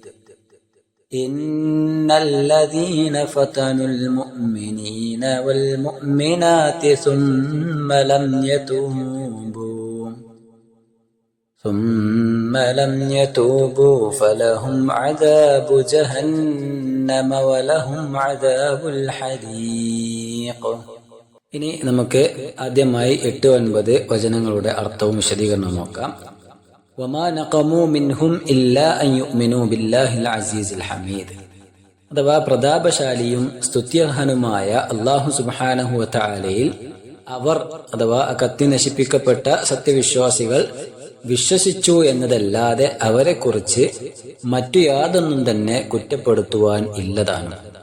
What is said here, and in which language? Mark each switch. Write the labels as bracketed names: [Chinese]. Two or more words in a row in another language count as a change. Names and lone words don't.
[Arabic] إن الذين فتنوا المؤمنين والمؤمنات ثم لم يتوبوا فلهم عذاب جهنم ولهم عذاب الحريق. [Malayalam] ഇനി നമുക്ക് ആദ്യമായി 8-9 വചനങ്ങളുടെ അർത്ഥവും വിശദീകരണവും നോക്കാം. [Arabic] وما نقموا منهم إلا أن يؤمنوا بالله العزيز الحميد. [Malayalam] അഥവാ പ്രതാപശാലിയും സ്തുത്യർഹനുമായ [Arabic] الله سبحانه وتعالى [Malayalam] അവർ അഥവാ കത്തി നശിപ്പിക്കപ്പെട്ട സത്യവിശ്വാസികൾ വിശ്വസിച്ചു എന്നതല്ലാതെ അവരെക്കുറിച്ച് മറ്റു യാതൊന്നും തന്നെ കുറ്റപ്പെടുത്തുവാൻ ഇല്ലതാണ്.